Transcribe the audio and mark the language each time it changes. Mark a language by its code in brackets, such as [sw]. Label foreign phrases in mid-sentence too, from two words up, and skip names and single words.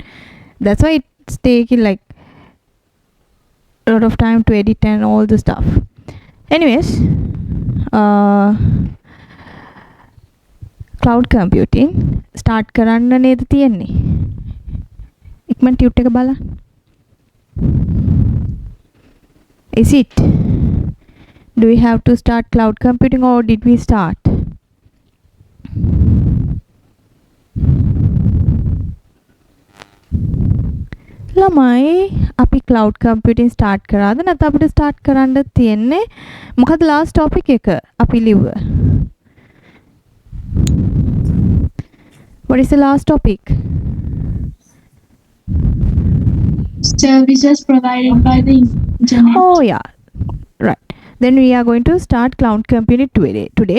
[en] That's why it's taking like a lot of time to edit and all the stuff. [si] Anyways, [en] cloud computing start [si] කරන්න නේද තියෙන්නේ? ඉක්මන් ටියුට් එක බලන්න. [en] Is it? Do we have to start cloud computing or did we start? [si] ළමයි අපි [en] cloud computing start [si] කරාද නැත්නම් අපිට start කරන්න තියෙන්නේ මොකද [en] last topic [si] එක අපි ලිව්ව? [en] What is the last topic? Services provided by the internet. Oh yeah, right. Then we are going to start cloud computing today.